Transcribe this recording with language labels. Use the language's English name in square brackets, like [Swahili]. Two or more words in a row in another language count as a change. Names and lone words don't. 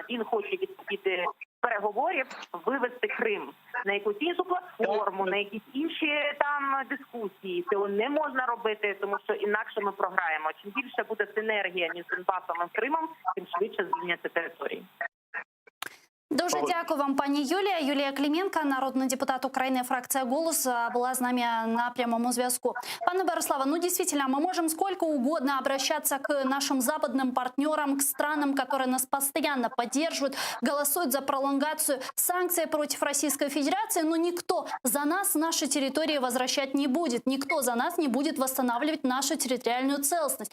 [Ukrainian] Він хоче від переговорів вивести Крим на якусь іншу платформу, на якісь інші там дискусії. Цього не можна робити, тому що інакше ми програємо. Чим більше буде синергія між Донбасом і Кримом, тим швидше звільняться території. Дуже дякую вам, пані Юлія. Юлія Клименко, народний депутат України, [Russian] фракция «Голос», была с нами на прямом зв'язку. [Ukrainian] Пане Бориславе, [Russian] ну действительно, мы можем сколько угодно обращаться к нашим западным партнерам, к странам, которые нас постоянно поддерживают, голосуют за пролонгацию санкций против Российской Федерации, но никто за нас наши территории возвращать не будет, никто за нас не будет восстанавливать нашу территориальную целостность.